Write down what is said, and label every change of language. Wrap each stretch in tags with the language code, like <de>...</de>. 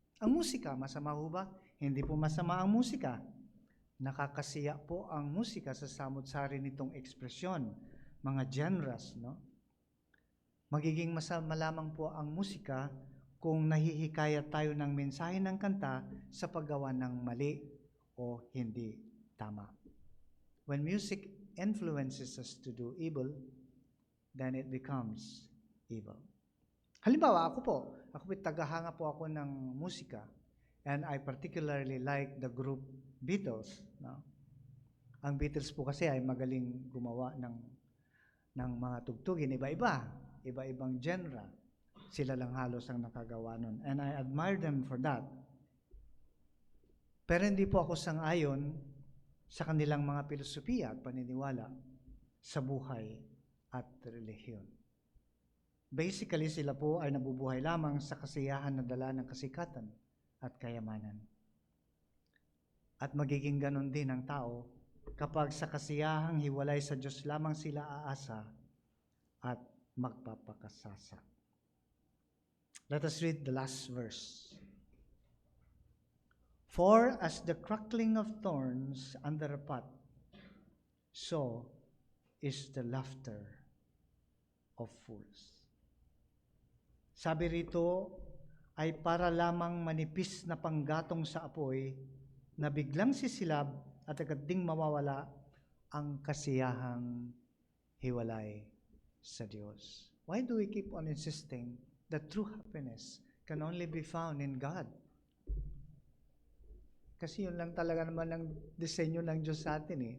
<tl>Ang musika, masama ho ba? Hindi po masama ang musika. Nakakasiya po ang musika sa samut-sari nitong ekspresyon, mga genres, no? Magiging masama lamang po ang musika kung nahihikayat tayo ng mensahe ng kanta sa paggawa ng mali o hindi tama.</tl> <en>When music influences us to do evil, then it becomes evil.</en> <tl>Halimbawa, ako tagahanga po ako ng musika,</tl> <en>and I particularly like the group Beatles.</en> <tl>No? Ang Beatles po kasi ay magaling gumawa ng mga tugtugin, iba-ibang genre. Sila lang halos ang nakagawa nun.</tl> <en>And I admire them for that.</en> <tl>Pero hindi po ako sang-ayon sa kanilang mga filosofiya at paniniwala sa buhay at relihiyon. Basically, sila po ay nabubuhay lamang sa kasiyahan na dala ng kasikatan at kayamanan. At magiging ganon din ang tao kapag sa kasiyahang hiwalay sa Diyos lamang sila aasa at magpapakasasa.</tl> <en>Let us read the last verse. For as the crackling of thorns under a pot, so is the laughter of fools.</en> <tl>Sabi rito ay para lamang manipis na panggatong sa apoy na biglang sisilab at agad ding mawawala ang kasiyahang hiwalay sa Diyos.</tl> <en>Why do we keep on insisting that true happiness can only be found in God?</en> <tl>Kasi yun lang talaga naman ang disenyo ng Diyos sa atin eh.</tl>